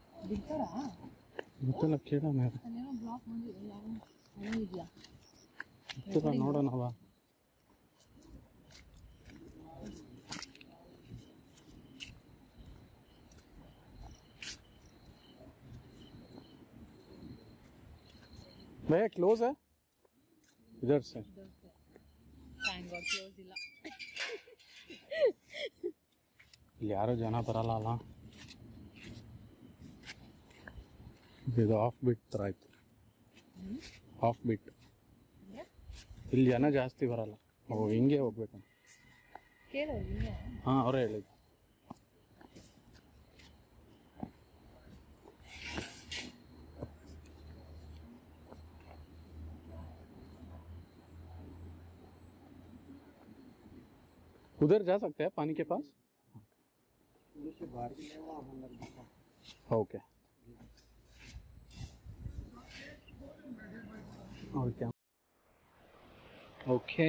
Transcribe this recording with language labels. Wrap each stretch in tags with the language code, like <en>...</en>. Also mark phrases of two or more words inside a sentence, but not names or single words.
<kn>ಬಿಡ್ತಾರಾ? ಗೊತ್ತಿಲ್ಲ, ಕೇಳೋಣ. ಅಲ್ಲೇನೋ ಬ್ಲಾಕ್ ಮಾಡಿದ್ರು, ಯಾವ ಹಣ ಇದೆಯಾ? ಗೊತ್ತಿಲ್ಲ, ನೋಡೋಣವ.</kn> <hi>भैया क्लोज है इधर से.</hi> <en>thank god close ಇಲ್ಲ.</en> <kn>ಇಲ್ಲಿ ಯಾರು ಜನ ಬರಲ್ಲ ಅಲ್ಲ. ಇದು</kn> <en>off beat</en> <kn>ಥರ ಆಯ್ತು.</kn> <en>off beat.</en> <kn>ಇಲ್ಲಿ ಜನ ಜಾಸ್ತಿ ಬರಲ್ಲ. ಓ, ಹಿಂಗೆ ಹೋಗ್ಬೇಕು. ಕೇಳೋ ಹಾಂ, ಅವರೇ ಹೇಳಿದ್ದು.</kn> <hi>उधर जा सकते हैं पानी के पास?</hi> <en>OK OK OK.</en>